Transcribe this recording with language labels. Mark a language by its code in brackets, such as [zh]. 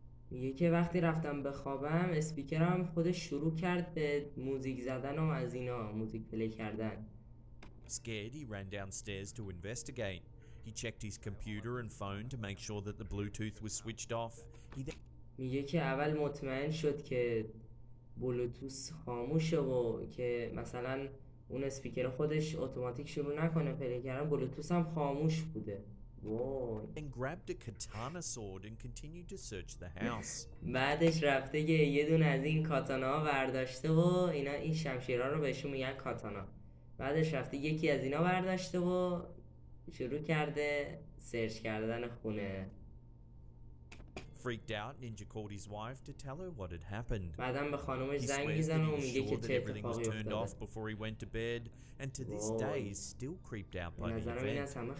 [fa] میگه که وقتی رفتم بخوابم اسپیکرم خودش شروع کرد به موزیک زدن و از اینا موزیک پلی کردن. [en] Scared, he ran downstairs to investigate. He checked his computer and phone to make sure that the Bluetooth was switched off. [fa] میگه که اول مطمئن شد که بلوتوث خاموشه و که مثلا اون اسپیکر خودش اتوماتیک شروع نکنه پلی کردن، بلوتوث هم خاموش بوده. [en] And grabbed a katana sword and continued to search the house. [fa] بعدش رفته که یه دونه از این کاتانا ها برداشته و اینا این شمشیرها رو بهشون میگن کاتانا. بعدش رفته یکی از اینا برداشته و شروع کرده سرچ کردن خونه. [en] Freaked out, Ninja called his wife to tell her what had happened. [fa] بعدم به خانومش زنگ میزنه و میگه که چه اتفاقی افتاده. [en] Before he went to bed, and to this day is still creeped out by the event.